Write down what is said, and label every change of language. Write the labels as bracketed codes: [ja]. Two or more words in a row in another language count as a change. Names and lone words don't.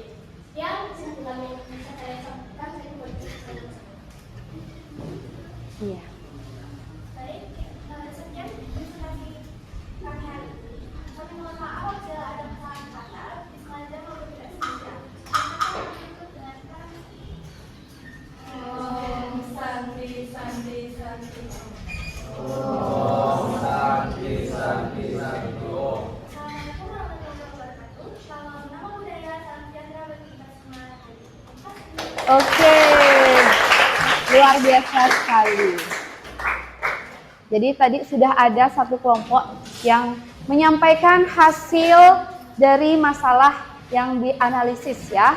[id] Sekian kesimpulan yang bisa saya sampaikan. Saya kembali. Iya. Baik, sekian presentasi kami hari ini. Kami mohon maaf apabila ada kesalahan kata, sengaja maupun tidak sengaja. Ikut dengan kami. [sa] Om Santi Santi Santi. Om Santi Santi Santi Om. [ar] السلام عليكم ورحمة الله وبركاته. [id] Salam nama budaya, salam sejahtera bagi kita semua. Terima kasih. Oke, luar biasa sekali. Jadi tadi sudah ada satu kelompok yang menyampaikan hasil dari masalah yang dianalisis ya.